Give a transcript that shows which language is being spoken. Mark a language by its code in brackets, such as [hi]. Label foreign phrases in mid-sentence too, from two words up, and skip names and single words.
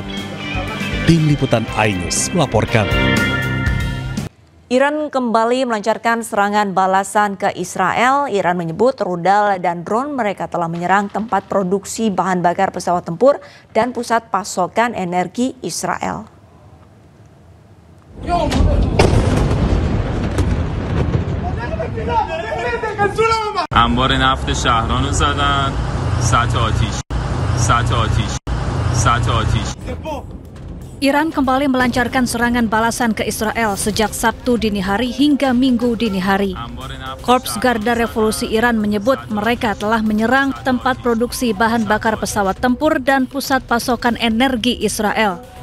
[id] Tim Liputan Ainus melaporkan. Iran kembali melancarkan serangan balasan ke Israel. Iran menyebut rudal dan drone mereka telah menyerang tempat produksi bahan bakar pesawat tempur dan pusat pasokan energi Israel. [fa] انبار نفت شهران رو زدن سطح آتیش [id] Iran kembali melancarkan serangan balasan ke Israel sejak Sabtu dini hari hingga Minggu dini hari. Korps Garda Revolusi Iran menyebut mereka telah menyerang tempat produksi bahan bakar pesawat tempur dan pusat pasokan energi Israel.